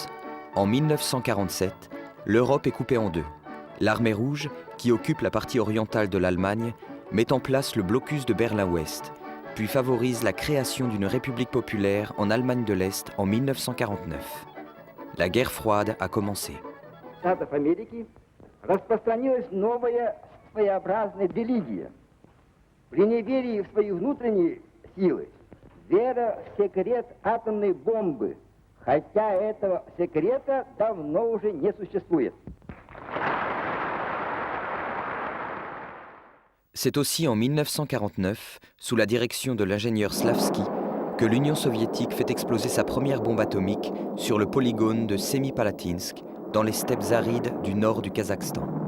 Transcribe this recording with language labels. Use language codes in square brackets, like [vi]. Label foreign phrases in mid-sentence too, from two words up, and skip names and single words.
[fr] En 1947, l'Europe est coupée en deux. L'armée rouge, qui occupe la partie orientale de l'Allemagne, met en place le blocus de Berlin-Ouest, puis favorise la création d'une république populaire en Allemagne de l'Est en 1949. La guerre froide a commencé. [ru] Штатов Америки распространилась новая своеобразная религия. При неверии в свои внутренние силы вера в секрет атомной бомбы, хотя этого секрета давно уже не существует. [fr] C'est aussi en 1949, sous la direction de l'ingénieur Slavsky, que l'Union soviétique fait exploser sa première bombe atomique sur le polygone de Semipalatinsk, dans les steppes arides du nord du Kazakhstan.